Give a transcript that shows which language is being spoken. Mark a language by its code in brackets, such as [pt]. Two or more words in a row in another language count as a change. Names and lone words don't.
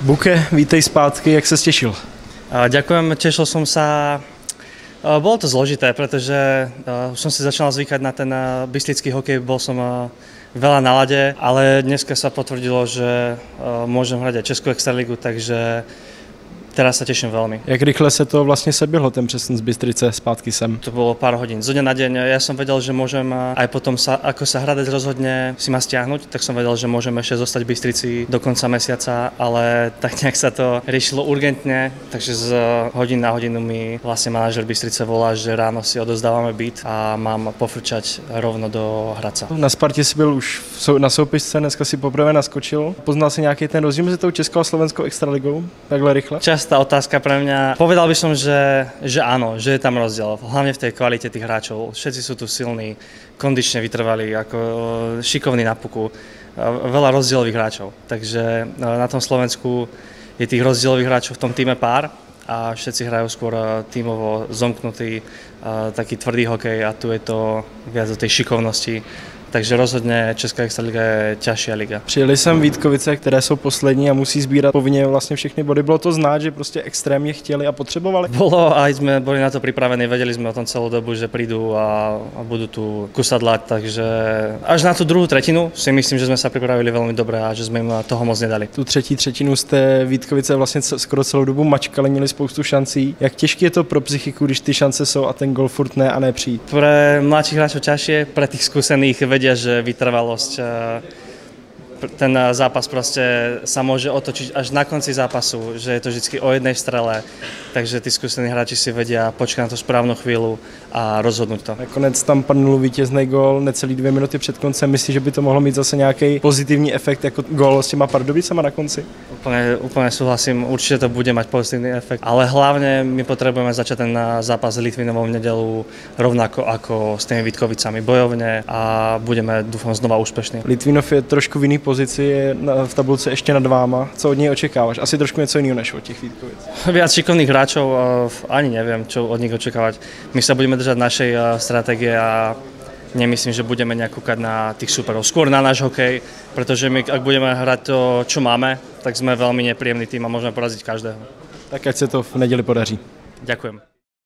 [cs] Buke, vítej zpátky, jak se těšil? [sk] Ďakujem, tešil som sa. Bolo to zložité, pretože už som si začal zvykať na ten bystrický hokej, bol som veľa na lade, ale dneska sa potvrdilo, že môžem hrať aj Českú extraligu, takže teraz sa teším veľmi. [cs] Jak rychle se to vlastně seběhlo, ten přesun z Bystrice zpátky sem? [sk] To bolo pár hodín. Zo dňa na deň ja som vedel, že môžem aj potom, ako sa Hradec rozhodne si ma stiahnuť, tak som vedel, že môžem ešte zostať v Bystrici do konca mesiaca, ale tak nejak sa to riešilo urgentne, takže z hodín na hodinu mi vlastne manažer Bystrice volá, že ráno si odozdávame byt a mám pofrčať rovno do Hradca. [cs] Na Spartě si byl už na soupisce, dneska si poprvé naskočil. Poznal si nějaký ten rozdíl mezi tou českou a slovenskou extraligou takhle rychle? [sk] Častá otázka pre mňa. Povedal by som, že áno, že je tam rozdiel. Hlavne v tej kvalite tých hráčov. Všetci sú tu silní, kondične vytrvalí, ako šikovní na puku. Veľa rozdielových hráčov. Takže na tom Slovensku je tých rozdielových hráčov v tom týme pár a všetci hrajú skôr tímovo zomknutý, taký tvrdý hokej a tu je to viac do tej šikovnosti. Takže rozhodně Česká extraliga je ťažšia liga. [cs] Přijeli sem Vítkovice, které jsou poslední a musí sbírat povinně vlastně všechny body. Bylo to znát, že prostě extrémně chtěli a potřebovali? [sk] Bolo a sme boli na to pripravení, vedeli sme o tom celú dobu, že prídu a budú tu kusadlať, takže až na tú druhú tretinu si myslím, že sme sa pripravili veľmi dobre a že sme im toho moc nedali. [cs] Tu třetí třetinu jste Vítkovice vlastně skoro celou dobu mačkali, měli spoustu šancí. Jak těžké je to pro psychiku, když ty šance jsou a ten gol furt ne a ne přijít? [sk] Pre mladších hráčov ťažšie, pre tých skúsených vedia, že vytrvalosť, ten zápas prostě sa môže otočiť až na konci zápasu, že je to vždycky o jednej strele, takže tí skúsení hráči si vedia počkať na to správnu chvíľu a rozhodnúť to. [cs] Nakonec tam padnul vítězný gól necelý 2 minuty před koncem. Myslíš, že by to mohlo mít zase nějaký pozitivní efekt jako gól s těma Pardubicama na konci? [sk] Úplne súhlasím, určite to bude mať pozitívny efekt, ale hlavne my potrebujeme začať ten zápas s Litvinovom v nedelu rovnako ako s tými Vítkovicami bojovne a budeme, dúfam, znova úspešní. [cs] Litvinov je trošku v jiný pozici, je v tabulce ještě nad váma. Co od něj očekáváš? Asi trošku něco jiného než od těch Vítkovic. [sk] Viac šikovných hráčov, ani neviem, čo od nich očakávať. My sa budeme držať našej stratégie a nemyslím, že budeme nejak kúkať na tých superov. Skôr na náš hokej, pretože my, ak budeme hrať to, čo máme, tak sme veľmi nepríjemný tým a môžeme poraziť každého. [cs] Tak ať se to v neděli podaří. [sk] Ďakujem.